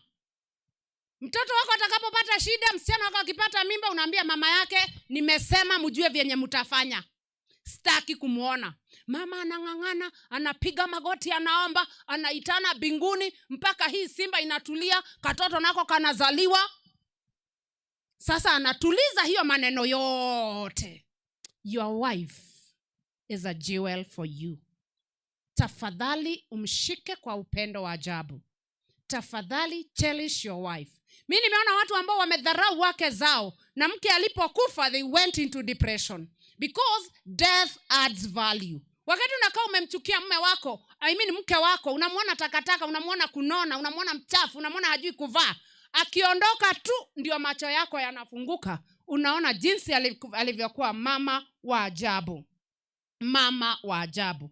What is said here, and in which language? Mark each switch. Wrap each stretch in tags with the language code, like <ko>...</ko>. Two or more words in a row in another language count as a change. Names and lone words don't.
<sw>Mtoto wako atakapopata shida, msichana wako akipata mimba, unaambia mama yake, nimesema mjue vyenye mtafanya. Sitaki kumuona. Mama anang'ang'ana, anapiga magoti, anaomba, anaitana binguni mpaka hii simba inatulia, katoto nako kanazaliwa. Sasa anatuliza hiyo maneno yote.</sw> <en>Your wife is a jewel for you.</en> <sw>Tafadhali umshike kwa upendo wa ajabu. Tafadhali</sw> <en>cherish your wife.</en> <sw>Mimi nimeona watu ambao wamedharau wake zao, na mke alipokufa</sw> <en>they went into depression because death adds value.</en> <sw>Wakati unakaa umemchukia mume wako, mke wako, unamwona takataka, unamwona kunona, unamwona mchafu, unamwona hajui kuvaa, akiondoka tu ndio macho yako yanafunguka, unaona jinsi alivyokuwa mama wa ajabu. Mama wa ajabu.</sw>